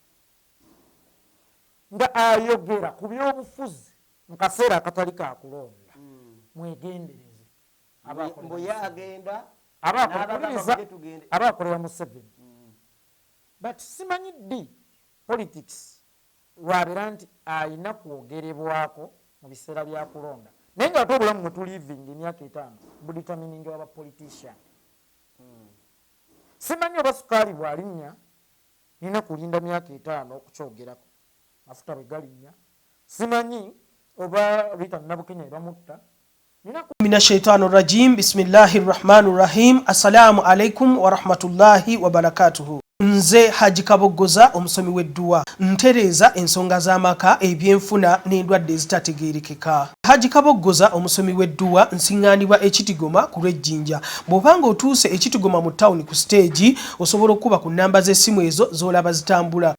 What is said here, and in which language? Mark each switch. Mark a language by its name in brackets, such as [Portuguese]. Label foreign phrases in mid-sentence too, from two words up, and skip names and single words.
[Ganda] nga ayogera ku byobufuzi mu kaseera akatali kakulonda mwegendereze aba akolera Museveni but simanyi ddi politics lwabeera nti ayina kwogerebwako mu biseera byakulonda naye nga ate obulamu mwetuliving emyaka 5 buditaminingi waba politician simanyi oba sukaali bwalinnya nina kulinda myaka 5 okukyogerako mafuta bwe galinnya simanyi oba Rita Nabukenya ebamutta [Arabic] من الشيطان الرجيم بسم الله الرحمن الرحيم السلام عليكم ورحمة الله وبركاته [Ganda] nze Haji Kabogoza omusomi w'edduwa ntereeza ensonga z'amaka ebyenfuna n'endwadde ezitategeerekeka. Haji Kabogoza omusomi w'edduwa nsiŋŋaanibwa ekitigoma ku lw'ejjinja. Bw'obanga otuuse ekitigoma mu ttawuni ku siteegi osobola okuba ku nnamba z'essimu ezo z'olaba zitambula.